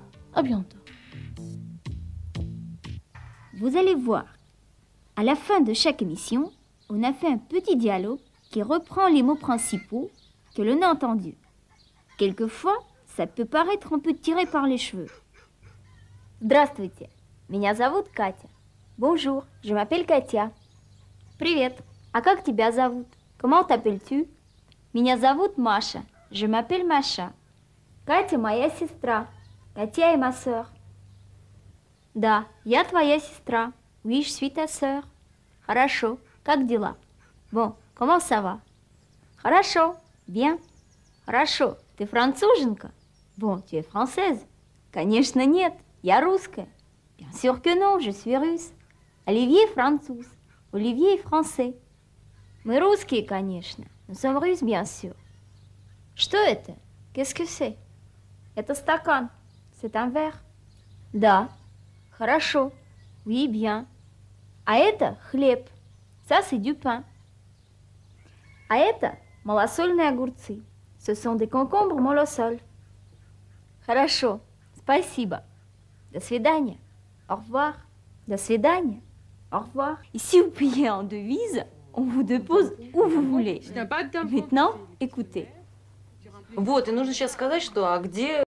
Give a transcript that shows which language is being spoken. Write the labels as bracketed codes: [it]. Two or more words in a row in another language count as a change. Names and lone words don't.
[fr] À bientôt. Vous allez voir. À la fin de chaque émission, on a fait un petit dialogue qui reprend les mots principaux que l'on a entendus. Quelquefois, ça peut paraître un peu tiré par les cheveux. [ru] Здравствуйте, меня зовут Катя. [fr] Bonjour, je m'appelle Катя. [ru] Привет, а как тебя зовут? [fr] Comment t'appelles-tu? [ru] Меня зовут Маша, [fr] je m'appelle Маша. [ru] Катя моя сестра. Катя [fr] est ma sœur. [ru] Да, я твоя сестра. [fr] Oui, je suis ta sœur. [ru] Хорошо, как дела? [fr] Bon, comment ça va? [ru] Хорошо, bien. Хорошо, ты француженка? [fr] Bon, tu es française? [ru] Конечно, нет, я русская. [fr] Bien sûr que non, je suis russe. [ru] Оливье француз. Оливье [fr] est français. [ru] Мы русские, конечно. [fr] Nous sommes russes, bien sûr. [ru] Что это? [fr] Qu'est-ce que c'est? [ru] Это стакан. [fr] C'est un verre. [ru] Да. Хорошо. [fr] Oui, bien. [ru] А это хлеб. [fr] Ça, c'est du pain. [ru] А это малосольные огурцы. [fr] Ce sont des concombres molosol. [ru] Хорошо. Спасибо. До свидания. [fr] Au revoir. [ru] До свидания. [fr] Au revoir. Et si vous payez en devise, on vous dépose où vous voulez. Maintenant, écoutez. [ru] Вот, и нужно сейчас сказать, что а где